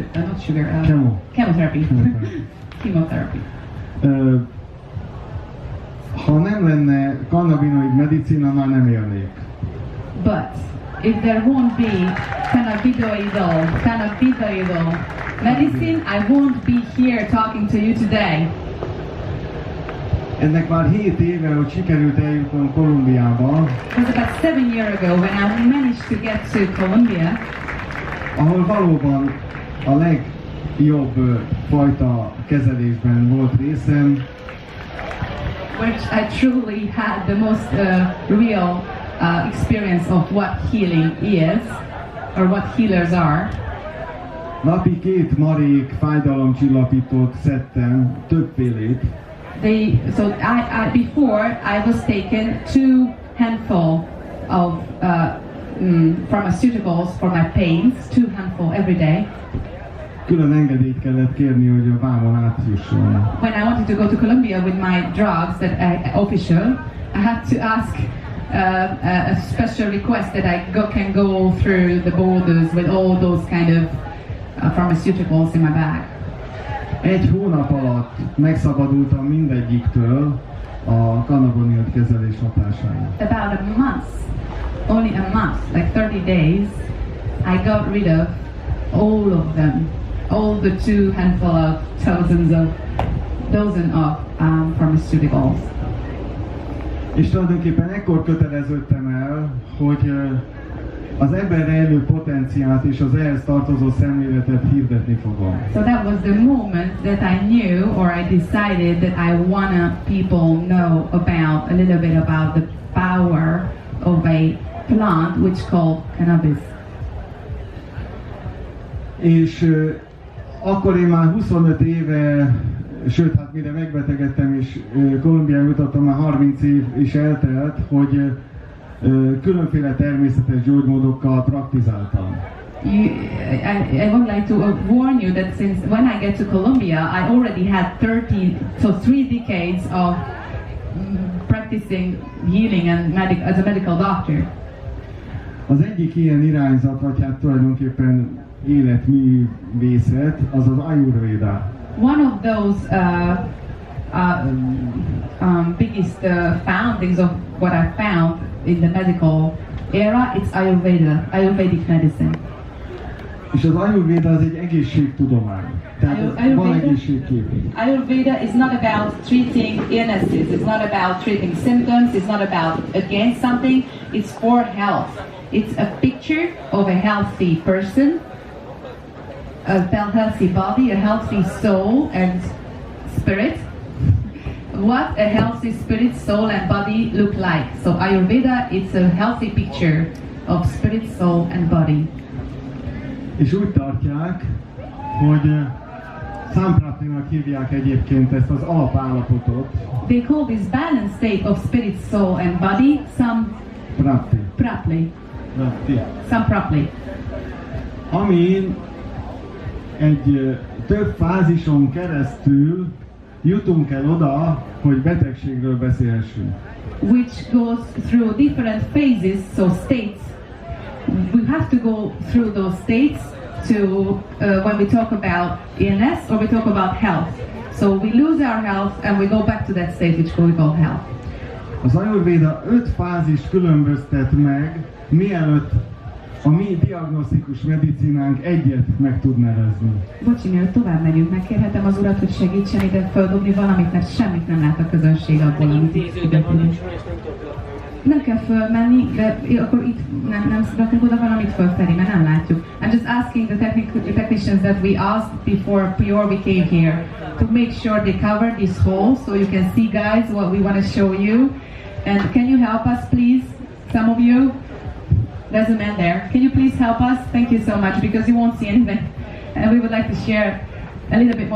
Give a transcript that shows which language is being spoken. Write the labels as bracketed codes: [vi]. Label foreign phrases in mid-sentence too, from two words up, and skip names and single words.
[en] Chemotherapy. [hu] Ha nem lenne kannabinoid medicina, már nem élnék. [en] But if there won't be cannabidoidal medicine, I won't be here talking to you today. [hu] Ennek már 7 éve, hogy sikerült eljutnom Kolumbiába. [en] It was about 7 years ago when I managed to get to Colombia. [hu] Ahol valóban a legjobb fajta kezelésben volt részem. [en] Which I truly had the most real experience of what healing is, or what healers are. [hu] Napi 2 marék fájdalomcsillapítót szedtem, többfélét. [en] Before I was taken 2 handful of pharmaceuticals for my pains, 2 handful every day. [hu] Külön engedélyt kellett kérni, hogy a vámon átjusson. [en] When I wanted to go to Colombia with my drugs that official, I had to ask a special request that I can go through the borders with all those kind of pharmaceuticals in my bag. [hu] 1 hónap alatt megszabadultam mindegyiktől a kannabinoid kezelés hatására. [en] About a month, only a month, like 30 days, I got rid of all of them, all the 2 handful of dozen of pharmaceuticals. [hu] És tulajdonképpen ekkor köteleződtem el, hogy az ebben rejlő potenciált és az ehhez tartozó szemléletet hirdetni fogom. [en] So that was the moment that I knew, or I decided that I wanna people know about a little bit about the power of a plant which called cannabis. [hu] És akkor én már 25 éve, sőt, hát mire megbetegedtem és Kolumbián jutottam, már 30 év is eltelt, hogy különféle természetes gyógymódokkal praktizáltam. [en] I would like to warn you that since when I get to Colombia, I already had 3 decades of practicing healing and as a medical doctor. [hu] Az egyik ilyen irányzat, vagy hát tulajdonképpen életművészet, az az Ayurveda. [en] One of those biggest foundings of what I found in the medical era, it's Ayurveda, Ayurvedic medicine. [hu] És az Ayurveda az egy egészségtudomány. Tehát van egészségkép. [en] Ayurveda is not about treating illnesses, it's not about treating symptoms, it's not about against something, it's for health. It's a picture of a healthy person, a healthy body, a healthy soul and spirit. What a healthy spirit, soul and body look like. So Ayurveda, it's a healthy picture of spirit, soul and body. [hu] És úgy tartják, hogy Sampraptinak hívják egyébként ezt az alapállapotot. [en] They call this balanced state of spirit, soul and body Samprapti. [hu] Ami egy több fázison keresztül jutunk el oda, hogy betegségről beszélhessünk. [en] which goes through different phases, so states. We have to go through those states to when we talk about illness or we talk about health. So we lose our health and we go back to that state which we call health. [hu] Az Ayurvéda 5 fázist különböztet meg, mielőtt a mi diagnosztikus medicinánk egyet meg tud nevezni. Bocsi, mielőtt tovább megyünk, megkérhetem az urat, hogy segítsen ide földobni valamit, mert semmit nem lát a közönség abból, amit itt figyelünk. Nem kell fölmenni, de akkor itt nem rakunk oda valamit fölfelé, mert nem látjuk. [en] I'm just asking the technicians that we asked before we came here to make sure they cover this hole so you can see, guys, what we want to show you. And can you help us, please? Some of you? There's a man there. Can you please help us? Thank you so much, because you won't see anything. And we would like to share a little bit more.